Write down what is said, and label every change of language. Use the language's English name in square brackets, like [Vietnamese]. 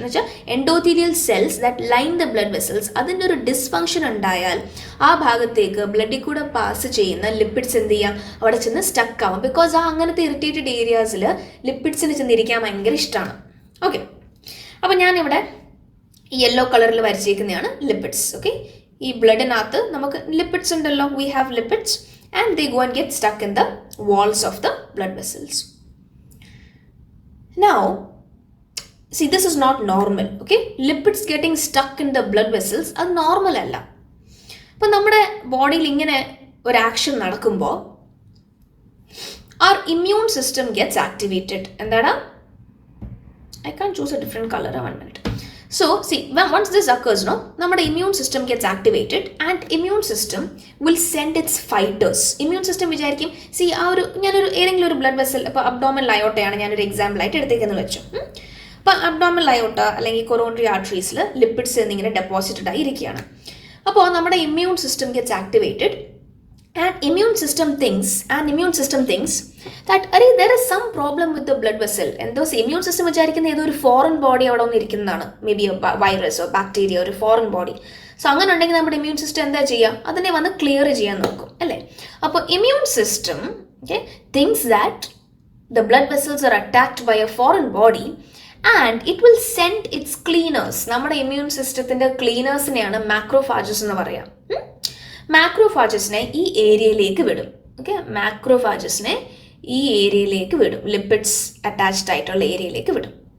[Malayalam] enna [English] endothelial cells that line the blood vessels, [Malayalam] adinte oru dysfunction undayal aa bhagathekku blood kuda pass cheyuna lipids endu cheyam avade chennu stuck avum, because aa anganathe irritated areas il lipids ne chennu irikkan bhayangara ishtana. Okay, appo njan ivide yellow കളറിൽ വരച്ചിരിക്കുന്നതാണ് lipids. [English] okay, [Malayalam] ഈ ബ്ലഡിനകത്ത് നമുക്ക് lipids ഉണ്ടല്ലോ, [English] We have lipids and they go and get stuck in the walls of the blood vessels. Now see, this is not normal. Okay, lipids getting stuck in the blood vessels [Malayalam] അത് normal അല്ല. അപ്പം നമ്മുടെ ബോഡിയിൽ ഇങ്ങനെ ഒരു action നടക്കുമ്പോൾ [English] our immune system gets activated. [Malayalam] എന്താണ്? [English] I can't choose a different color. 1 minute. So, see, once this occurs, no, our immune system gets activated and immune system will send its fighters. [Malayalam] Immune system വിചാരിക്കും, see, ഏതെങ്കിലും ഒരു blood vessel, ഇപ്പോൾ abdomen ലയോട്ടയാണ് ഞാനൊരു എക്സാമ്പിളായിട്ട് എടുത്തേക്കെന്ന് വെച്ചു. അപ്പോൾ abdomen ലയോട്ട അല്ലെങ്കിൽ coronary ആർട്ടറീസിൽ lipids എന്നിങ്ങനെ deposited ആയി ഇരിക്കുകയാണ്. അപ്പോൾ നമ്മുടെ [English] immune system gets activated and immune system thinks that there is some problem with the blood vessel, and those immune system [Malayalam] വിചാരിക്കുന്ന ഏതോ ഒരു ഫോറിൻ ബോഡി അവിടെ ഒന്ന് ഇരിക്കുന്നതാണ്, [English] maybe virus or bacteria, [Malayalam] ഒരു ഫോറിൻ ബോഡി. സോ അങ്ങനെ ഉണ്ടെങ്കിൽ നമ്മുടെ ഇമ്മ്യൂൺ സിസ്റ്റം എന്താ ചെയ്യുക, അതിനെ വന്ന് ക്ലിയർ ചെയ്യാൻ നോക്കും അല്ലേ. അപ്പോൾ [English] Immune system thinks that the blood vessels are attacked by a foreign body and it will send its cleaners. [Malayalam] നമ്മുടെ ഇമ്മ്യൂൺ സിസ്റ്റത്തിന്റെ ക്ലീനേഴ്സിനെയാണ് മാക്രോഫാജസ് എന്ന് പറയാം. മാക്രോഫാജസിനെ ഈ ഏരിയയിലേക്ക് വിടും. ഓക്കെ, മാക്രോഫാജസിനെ ഈ ഏരിയയിലേക്ക് വിടും, ലിപ്പിഡ്സ് അറ്റാച്ച്ഡ് ആയിട്ടുള്ള ഏരിയയിലേക്ക് വിടും.